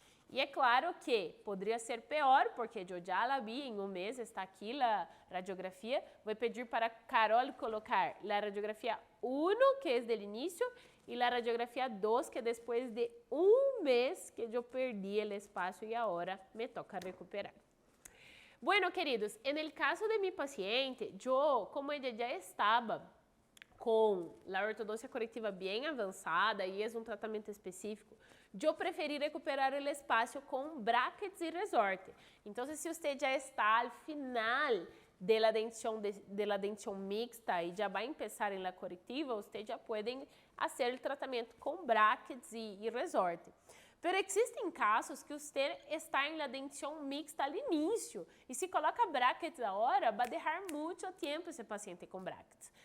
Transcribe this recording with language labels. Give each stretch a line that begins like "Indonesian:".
Portuguese: E é claro que poderia ser pior, porque eu já
Spanish: la
Portuguese: vi em 1 mês, está aqui a radiografia. Vou pedir para Carol colocar a radiografia 1, que é do início, e a radiografia 2, que é depois de 1 mês que eu perdi o espaço e agora me toca recuperar.
Spanish: Bueno, queridos, en el caso de mi paciente, yo, como ella ya estaba con la ortodoncia correctiva bien avanzada y es un tratamiento específico, yo preferí recuperar el espacio con brackets y resorte. Entonces, si usted ya está al final de la dentición mixta y ya va a empezar en la correctiva, usted ya pueden hacer el tratamiento con brackets y resorte. Pero
Portuguese: existem casos que você está em
Spanish: la
Portuguese: dentição mixta
Spanish: al
Portuguese: início e se coloca brackets agora, vai deixar muito tempo esse paciente com brackets.